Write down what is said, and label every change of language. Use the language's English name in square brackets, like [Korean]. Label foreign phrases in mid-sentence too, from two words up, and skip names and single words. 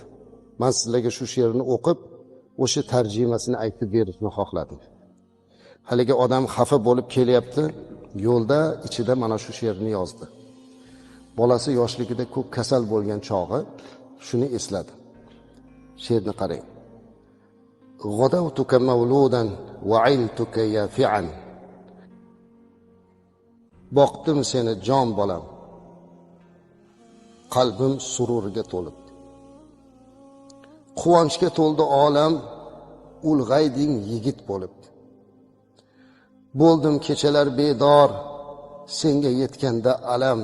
[Uzbek] "Men sizlarga shu she'rni o'qib, o'sha tarjimasini aytib berishni xohladim." Haligi odam xafa bo'lib kelyapti, yo'lda ichida mana shu she'rni yozdi. Bolasi yoshligida ko'p kasal bo'lgan chog'i shuni esladi. She'rni qarang. [Arabic] غدوتك مولودا وعلتك يافعا. [Uzbek] Boqdim seni jon bolam, qalbim sururga to'lib. Quvonchga to'ldi olam, ulg'ayding yigit bo'lib. Bo'ldim kechalar bedor, senga yetganda alam.